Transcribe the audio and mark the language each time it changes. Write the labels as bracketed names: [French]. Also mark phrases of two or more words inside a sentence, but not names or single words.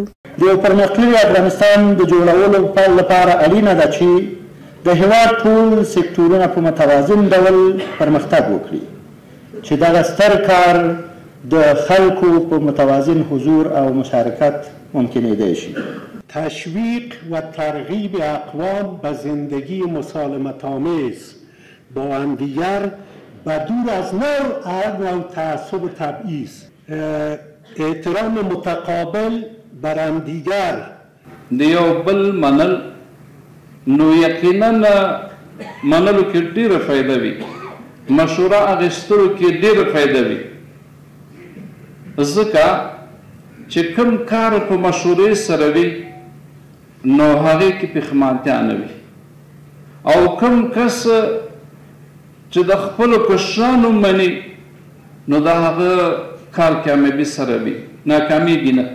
[Pashto] د یو پرمختللي افغانستان د جوړولو لپاره اړینه ده چې د هېواد ټول سکتورونه په متوازن ډول پرمختګ وکړي، چې دغه ستر کار د خلکو په متوازن حضور او مشارکت ممکنېدی شي. [Persian] تشویق و ترغیب اقوام به زندگی مسالمت‌آمیز با همدیگر و دور از نوع تعصب و تبعیض، احترام متقابل بر همدیگر، [Pashto] د یو بل منل نو یقینا منلو کې ډېره فایده وي، مشوره اخیستلو کې ډېره فایده وي، ځکه چې کوم کار په مشورې سره وي نو هغې کې پښیمانتیا نه وي، او کوم کس چې د خپلو کشرانو مني نو د هغه کار کامیابي سره وي، ناکامیږي نه.